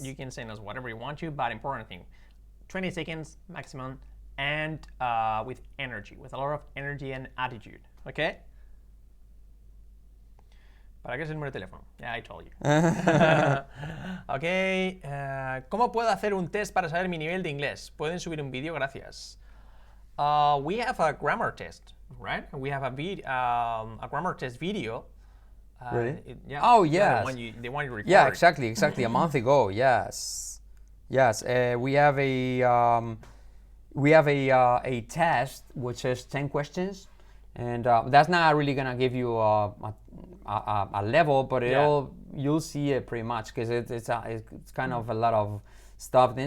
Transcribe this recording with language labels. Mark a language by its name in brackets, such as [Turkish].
[English] you can send us whatever you want to, but important thing, 20 seconds maximum, and with energy, with a lot of energy and attitude, okay? [Spanish] ¿Para qué es el número de teléfono? [English] Yeah, I told you. [Spanish] Ok. ¿Cómo puedo hacer un test para saber mi nivel de inglés? ¿Pueden subir un vídeo? Gracias. [English] We have a grammar test, right? We have a grammar test video. Really? Yeah. Oh, Yeah, yes. the one you recorded. Yeah, exactly. A month ago, yes. We have a test which is 10 questions, and that's not really gonna give you a level, but you'll see it pretty much because it's kind of a lot of stuff.